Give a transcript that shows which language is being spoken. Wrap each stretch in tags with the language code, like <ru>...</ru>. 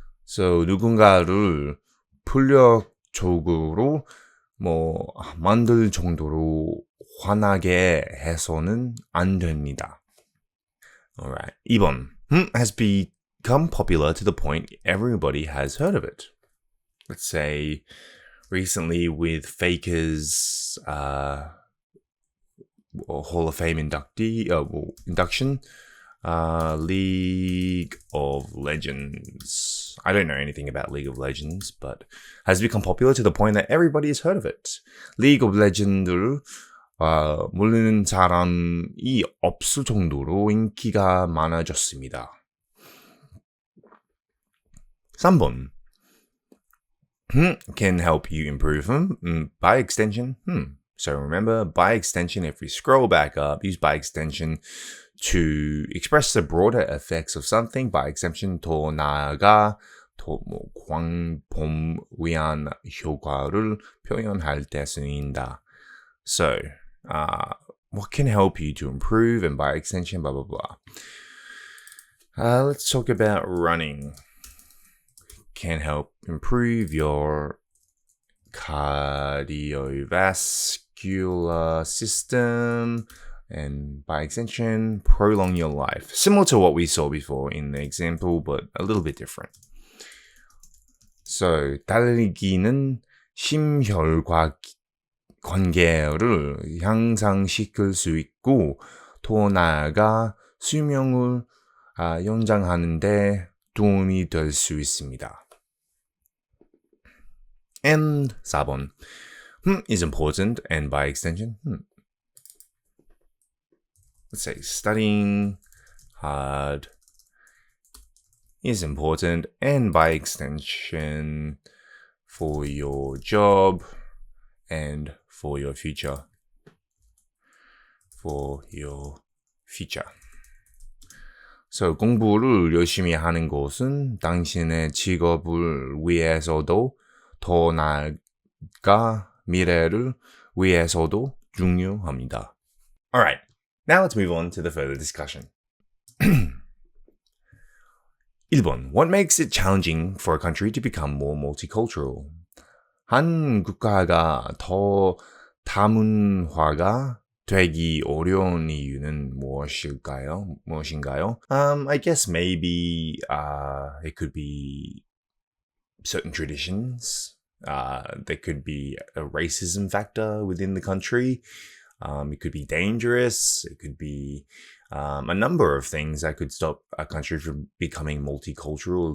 <ko>So 누군가를 폭력적으로 만들 정도로 화나게 해서는 안 됩니다.</ko> <en>Alright. 2번. Has become popular to the point everybody has heard of it. Let's say recently with Faker's Hall of Fame induction, League of Legends. I don't know anything about League of Legends, but has become popular to the point that everybody has heard of it.</en> <ko>League of Legends를 모르는 사람이 없을 정도로 인기가 많아졌습니다. 3번.</ko> <en>Can help you improve by extension. So remember, by extension, if we scroll back up, use by extension to express the broader effects of something. By extension,</en> <ko>더 나아가 광범위한 효과를 표현할 때 쓰인다.</ko> <en>So, what can help you to improve and by extension, blah, blah, blah. Let's talk about running. Can help improve your cardiovascular system and by extension prolong your life. Similar to what we saw before in the example, but a little bit different.</en> <ko>So 달리기는 심혈관 관계를 향상시킬 수 있고 더 나아가 수명을 연장하는 데 도움이 될 수 있습니다.</ko> <en>And 4번. Is important and by extension. Let's say studying hard is important and by extension for your job and for your future. For your future.</en> <ko>So 공부를 열심히 하는 것은 당신의 직업을 위해서도 더 나아가 미래를 위해서도 중요합니다.</ko> <en>Alright, now let's move on to the further discussion.</en> <ko>1번.</ko> <en>What makes it challenging for a country to become more multicultural?</en> <ko>한 국가가 더 다문화가 되기 어려운 이유는 무엇인가요?</ko> <en>I guess maybe it could be certain traditions. There could be a racism factor within the country. It could be dangerous. It could be a number of things that could stop a country from becoming multicultural.</en>